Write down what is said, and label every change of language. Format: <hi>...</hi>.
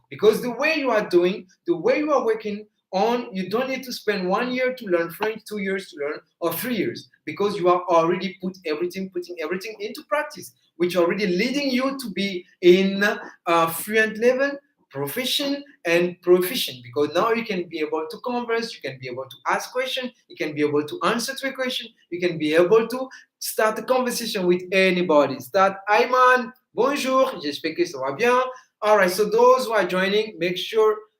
<en>Because the way you are doing, the way you are working on, you don't need to spend 1 year to learn French, 2 years to learn, or 3 years, because you are already putting everything into practice, which already leading you to be in fluent level, proficient, and proficient. Because now you can be able to converse, you can be able to ask questions, you can be able to answer to a question, you can be able to start a conversation with anybody. Start, hi man,</en> <fr>bonjour, j'espère que ça va bien.</fr> <en>All right, so those who are joining, make sure.</en>